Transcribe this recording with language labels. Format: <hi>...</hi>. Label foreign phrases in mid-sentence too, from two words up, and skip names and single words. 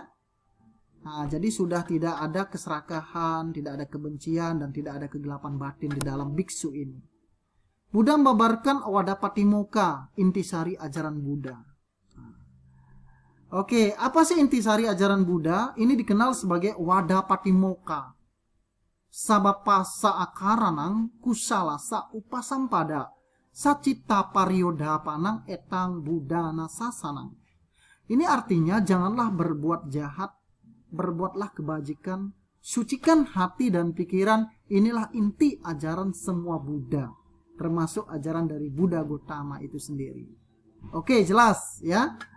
<id>Nah, jadi sudah tidak ada keserakahan, tidak ada kebencian, dan tidak ada kegelapan batin di dalam biksu ini. Buddha membabarkan Awadapatimokkha, intisari ajaran Buddha. Oke, apa sih intisari ajaran Buddha? Ini dikenal sebagai Awadapatimokkha.</id> <pi>Sabapasa akaranang kusala sa upasampada sacita pariodapanang etang budana sasanang.</pi> <id>Ini artinya janganlah berbuat jahat, berbuatlah kebajikan, sucikan hati dan pikiran. Inilah inti ajaran semua Buddha, termasuk ajaran dari Buddha Gautama itu sendiri. Oke, jelas ya.</id>